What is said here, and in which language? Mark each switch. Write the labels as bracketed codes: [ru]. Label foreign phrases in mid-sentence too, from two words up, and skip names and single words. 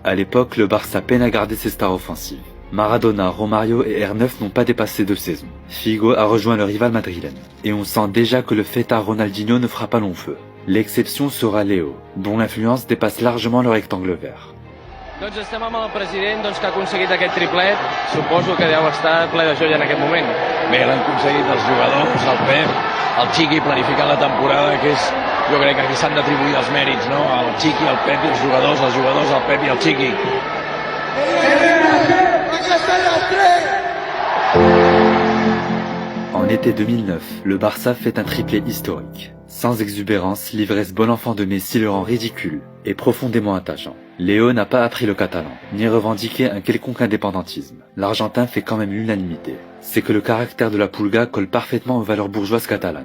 [fr] À l'époque, le Barça peine à garder ses stars offensives. Maradona, Romario et R9 n'ont pas dépassé 2 saisons. Figo a rejoint le rival madrilène. Et on sent déjà que le fêtard Ronaldinho ne fera pas long feu. L'exception sera Léo, dont l'influence dépasse largement le rectangle vert. [ca] Doncs estem amb el president que ha aconseguit aquest triplet. Suposo que deu estar ple de joia en aquest moment. Bé, l'han aconseguit els jugadors, el Pep, el Chiqui planificant la temporada, que és, jo crec que aquí s'han d'atribuir els mèrits, no? El Chiqui, el Pep i els jugadors, el Pep i el Chiqui. [fr] En été 2009, le Barça fait un triplé historique. Sans exubérance, l'ivresse bon enfant de Messi le rend ridicule et profondément attachant. Léo n'a pas appris le catalan, ni revendiqué un quelconque indépendantisme. L'Argentin fait quand même l'unanimité. C'est que le caractère de la Pulga colle parfaitement aux valeurs bourgeoises catalanes.